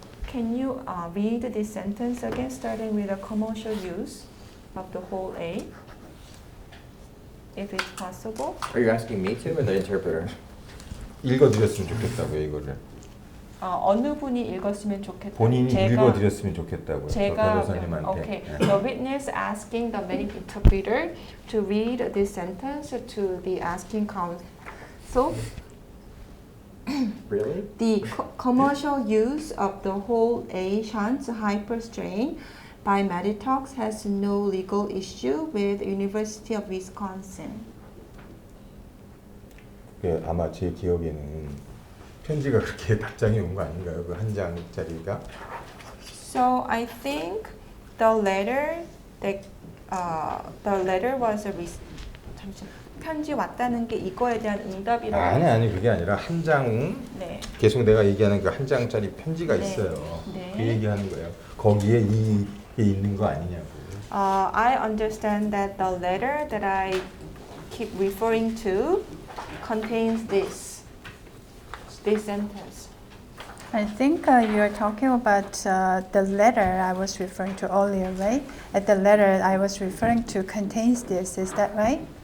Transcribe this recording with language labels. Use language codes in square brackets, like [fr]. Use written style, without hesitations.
[en] Can you read this sentence again, starting with the commercial use of the whole A, if it's possible? Are you asking me to or the interpreter? [ko] 읽어드렸으면 좋겠다고요 이거를. 어느 분이 읽었으면 좋겠다. 본인이 읽어드렸으면 좋겠다고요. 제가 변호사님한테. [en] Okay. The witness asking the medical interpreter to read this sentence to the asking counsel. Really? The commercial use of the whole A shunt hyperstrain by Meditox has no legal issue with University of Wisconsin. [ko] 아마 제 기억에는 편지가 그렇게 답장이 온 거 아닌가요? 그 한 장짜리가. [en] So I think the letter that the letter was [ko] 잠시만. 편지 왔다는 게 이거에 대한 응답이라고. 아니 그게 아니라 한 장 네. 계속 내가 얘기하는 그 한 장짜리 편지가 네. 있어요. 네. 그 얘기하는 거예요. 거기에 이게 있는 거 아니냐고. [en] I understand that the letter that I keep referring to contains this sentence. I think you are talking about the letter I was referring to earlier, right? The letter I was referring to contains this, is that right?